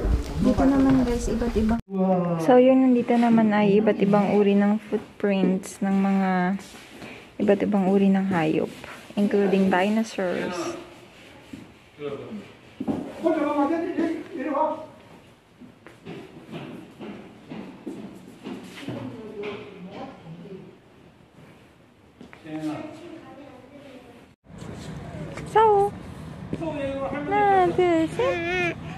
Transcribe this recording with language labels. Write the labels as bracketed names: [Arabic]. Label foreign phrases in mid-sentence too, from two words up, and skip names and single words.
[Filipino] Dito naman guys, iba't ibang... So yun, nandito naman ay iba't ibang uri ng footprints ng mga iba't ibang uri ng hayop, [English] including dinosaurs. [Korean] 혼자 가면 안 되지. 이리 와. So, 하나, 둘, 셋.